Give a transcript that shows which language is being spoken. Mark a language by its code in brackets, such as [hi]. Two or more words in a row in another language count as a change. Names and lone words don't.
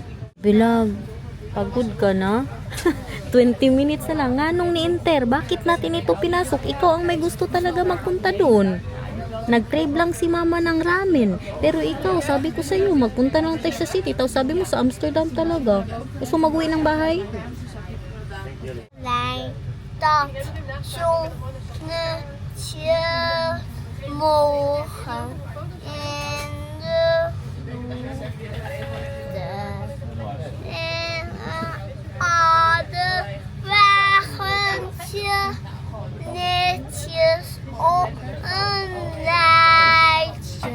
[tl] Bilag, pagod ka na? 20 minutes na lang. [ceb] Nganong ni-enter? [tl] Bakit natin ito pinasok? Ikaw ang may gusto talaga magpunta doon. Nag-crave lang si mama ng ramen. Pero ikaw, sabi ko sa'yo, magpunta lang tayo sa city. Tapos sabi mo sa Amsterdam talaga. Gusto mag-uwi ng bahay? [nl] Like dat zo morgen in de wagentje netjes op een rijtje.